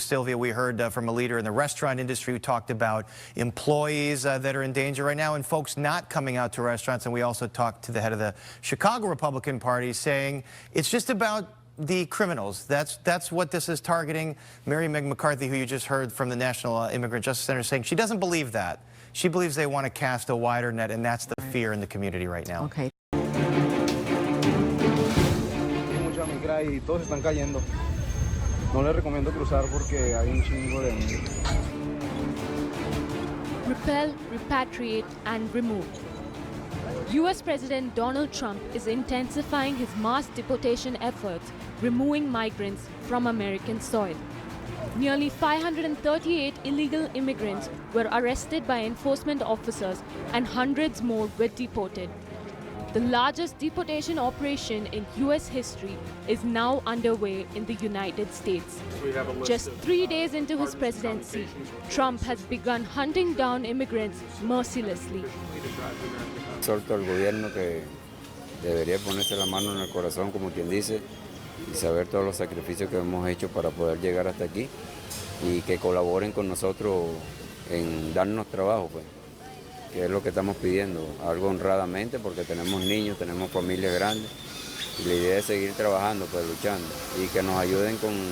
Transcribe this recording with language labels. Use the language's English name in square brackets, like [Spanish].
[English] Sylvia, we heard from a leader in the restaurant industry who talked about employees that are in danger right now and folks not coming out to restaurants. And we also talked to the head of the Chicago Republican Party saying it's just about the criminals. That's what this is targeting. Mary Meg McCarthy, who you just heard from the National Immigrant Justice Center, saying she doesn't believe that. She believes they want to cast a wider net, and that's the fear in the community right now. Okay. [Spanish] Mucha migra y todos están cayendo. No les recomiendo cruzar porque hay un chingo de [English] Repel, repatriate, and remove. US President Donald Trump is intensifying his mass deportation efforts, removing migrants from American soil. Nearly 538 illegal immigrants were arrested by enforcement officers and hundreds more were deported. The largest deportation operation in US history is now underway in the United States. Just 3 days into his presidency, Trump has begun hunting down immigrants mercilessly. [Spanish] Exhorto al gobierno que debería ponerse la mano en el corazón, como quien dice, y saber todos los sacrificios que hemos hecho para poder llegar hasta aquí y que colaboren con nosotros en darnos trabajo, pues, que es lo que estamos pidiendo, algo honradamente, porque tenemos niños, tenemos familias grandes y la idea es seguir trabajando, pues, luchando y que nos ayuden con